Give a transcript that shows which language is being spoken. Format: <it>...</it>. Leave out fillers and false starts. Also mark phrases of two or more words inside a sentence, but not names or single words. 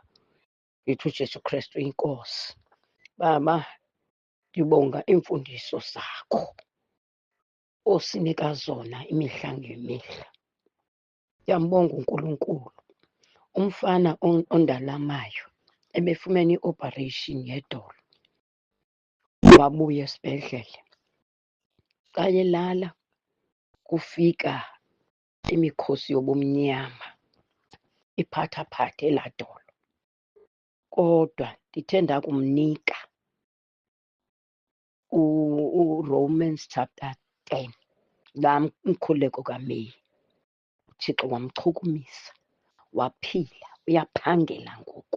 <zu>Ngithi uJesu Kristu inkosi. Baba, ngibonga imfundiso zakho osinika zona imihla ngemihla. Ngiyambonga uNkulunkulu.</zu> <xh>Umfana ondalamayo ebefumene i-operation yedolo, wabuya esibhedlele, kayelala kufika imikhosi yobumnyama iphathaphathe elaa dolo. Kodwa ndithe ndakumnika uRomans chapter 10, laa mkhuleko kaMeyi, uThixo wamchukumisa, waphila, uyaphangela ngoku.</xh>